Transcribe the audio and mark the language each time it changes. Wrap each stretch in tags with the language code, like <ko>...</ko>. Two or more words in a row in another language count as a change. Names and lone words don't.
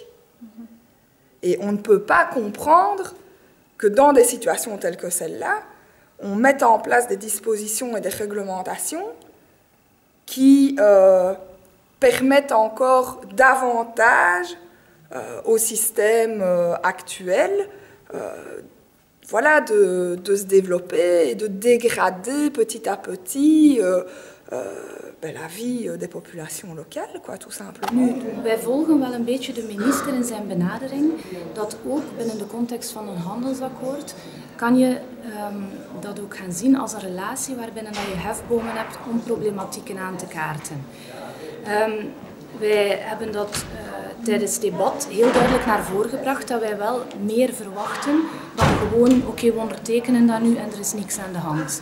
<fr>Et on ne peut pas comprendre que dans des situations telles que celle-là, on mette en place des dispositions et des réglementations qui permettent encore davantage au système actuel voilà, de se développer et de dégrader petit à petit la vie des populations locales, quoi, tout simplement.</fr> <nl>Wij volgen wel een beetje de minister in zijn benadering, dat ook binnen de context van een handelsakkoord kan je dat ook gaan zien als een relatie waarbinnen je hefbomen hebt om problematieken aan te kaarten. Wij hebben dat tijdens het debat heel duidelijk naar voren gebracht dat wij wel meer verwachten dan gewoon oké, we ondertekenen dat nu en er is niks aan de hand.</nl>